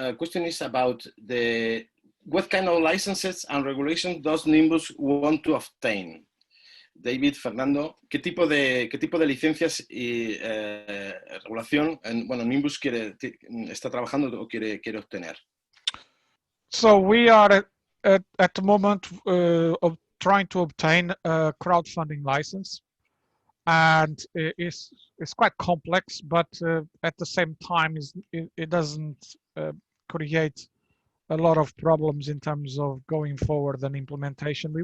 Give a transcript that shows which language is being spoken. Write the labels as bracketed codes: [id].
[en] Question is about what kind of licenses and regulations does Nimbus want to obtain? [es] David, Fernando, ¿qué tipo de licencias y regulación Nimbus está trabajando o quiere obtener? [en] So we are at the moment trying to obtain a crowdfunding license, and it's quite complex, but at the same time it doesn't create a lot of problems in terms of going forward and implementation.